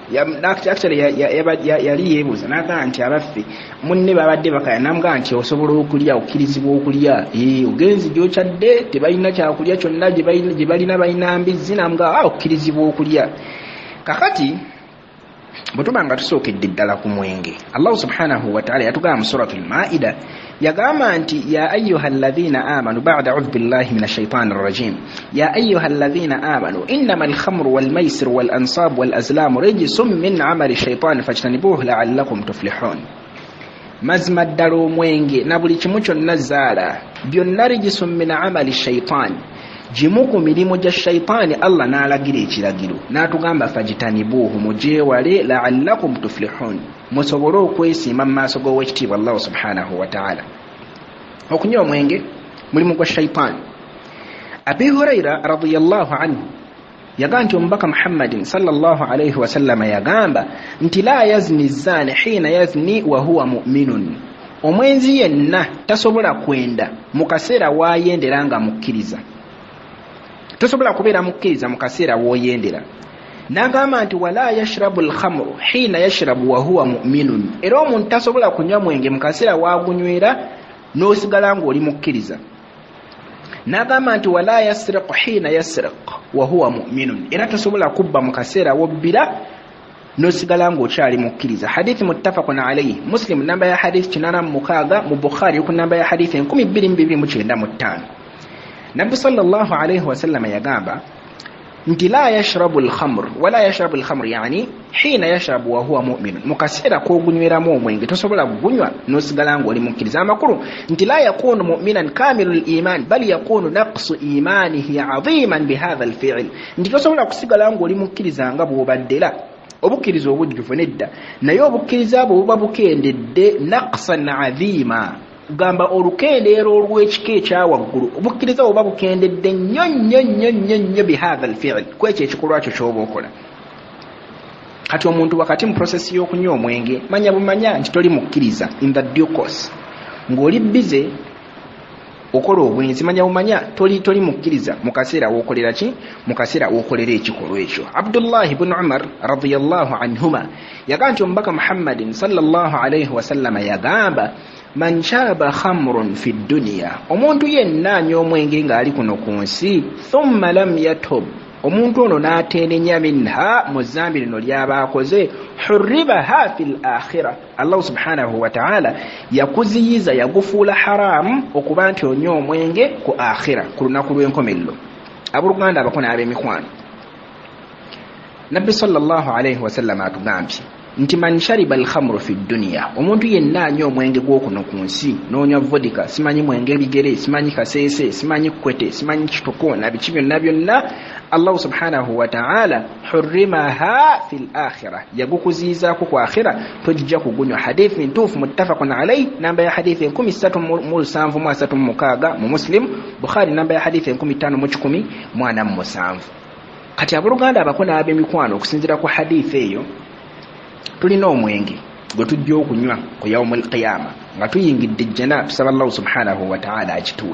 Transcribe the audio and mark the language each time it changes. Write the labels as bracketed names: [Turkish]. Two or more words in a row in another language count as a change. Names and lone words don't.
[Ganda] yali yeebuuza n'agamba nti abaffe munne babadde bakaya n'amugamba nti osobola okulya okkirizibwa okulya ogenzi gy'okyadde tebalina kyakulya kyonna gye balina balina mbizzi n'amugamba okkirizibwa okulya kakati butubanga tusookedde ddala ku mwenge. [Arabic] الله سبحانه وتعالى [Ganda] yatugamba mu [Arabic] سورة المائدة [Ganda] yagamba nti [Arabic] يا أيها الذين آمنوا بعد أعوذ بالله من الشيطان الرجيم يا أيها الذين آمنوا إنما الخمر والميسر والأنصاب والأزلام رجس من عمل الشيطان فاجتنبوه لعلكم تفلحون. [Ganda] Mazima ddala omwenge na buli kimu kyonna zaala byonna [Arabic] رجس من عمل الشيطان [Ganda] jimu ku mirimu gya shaytaani Allah n'alagira ekiragiro n'atugamba fajtanibuhu mujewale [Arabic] لعلكم تفلحون [Ganda] musobole okwesiima mu maaso g'owekitiibwa [Arabic] الله سبحانه وتعالى. [Ganda] Okunywa omwenge mulimu gwa shaytaani. [Arabic] أبي هريرة رضي الله عنه [Ganda] yagamba nti omubaka [Arabic] محمد صلى الله عليه وسلم [Ganda] yagamba nti [Arabic] لا يزني الزاني حين يزني وهو مؤمن. [Ganda] Omwenzi yenna tasobola kwenda mu kaseera waayendera nga mukkiriza. Tosobola kubeera mukkiriza mu kaseera wooyendera. N'agamba nti [Arabic] ولا يشرب الخمر حين يشرب وهو مؤمن. [Ganda] Era omuntu tasobola kunywa mwenge mu kaseera waagunywera n'osigala ng'oli mukkiriza. N'agamba nti [Arabic] ولا يسرق حين يسرق وهو مؤمن. [Ganda] Era tosobola kubba mu kaseera wobbira n'osigala ng'okyali mukkiriza. [Arabic] حديث متفق عليه. [Ganda] Muslim namba ya hadithi 86, mu Bukhari ku namba ya hadithi 2295. [Arabic] النبي صلى الله عليه وسلم [Ganda] yagamba nti [Arabic] لا يشرب الخمر ولا يشرب الخمر يعني حين يشرب وهو مؤمن. [Ganda] Mukasera ko gunyweramu omwenge tosobola kugunywa n'osigala ng'oli mukkiriza. Amakulu nti [Arabic] لا يكون مؤمنا كامل الإيمان بل يكون نقص إيمانه عظيما بهذا الفعل. [Ganda] Nti tosobola kusigala ng'oli mukkiriza nga bw'obaddera obukkiriza obujjuvu nedda naye obukkiriza bwo buba bukendedde [Arabic] نقصا عظيما [Ganda] gamba olukendeero olw'ekika ekyawaggulu. Obukkiriza oba bukendedde nnyo [Arabic] بهذا الفعل [Ganda] kwekyo ekikolwa kyo ky'oba okola. Kati omuntu wakati mu process y'okunywa omwenge manya bumanya nti toli mukkiriza [English] in the due course [Ganda] ng'oli bize okola obwenzi manya bumanya toli mukkiriza mu kaseera w'okolera ki mu kaseera w'okolera ekikolwa ekyo. Abdullah ibn Umar [Arabic] رضي الله عنهما [Ganda] yagamba nti omubaka Muhammadin [Arabic] صلى الله عليه وسلم [Ganda] yagamba [Arabic] من شرب خمرا في الدنيا [Ganda] omuntu yenna anywa omwenge ng'ali kuno ku nsi [Arabic] ثم لم يتب [Ganda] omuntu ono n'ateenenya minha mu zambi lino ly'aba akoze [Arabic] حرمها في الآخرة الله سبحانه وتعالى [Ganda] yakuziyiza yagufuula haramu okuba nti onywa omwenge ku akhira ku lunaku lw'enkomerero. Abooluganda abakona ab'emikwano Nabbi [Arabic] صلى الله عليه وسلم [Ganda] atugambye nti [Arabic] من شرب الخمر في الدنيا [Ganda] omuntu yenna anywa omwenge gw'okuno ku nsi n'onywa vodka simanyi mwenge bigere simanyi kaseese simanyi kwete simanyi kitoko na biki byonna [Arabic] الله سبحانه وتعالى حرمها في الآخرة [Ganda] yagukuzizaako ku akhira tojja kugunywa. Hadithi ntuufu [Arabic] متفق عليه [Ganda] namba ya hadithi 1336 mu Muslim, Bukhari namba ya hadithi 5117. Kati abooluganda abakona ab'emikwano okusinziira ku hadithi eyo tulina omwenge gwe tujja okunywa ku [Arabic] يوم القيامة [Ganda] nga tuyingidde jjana tusaba [Arabic] الله سبحانه وتعالى [Ganda] akituwe.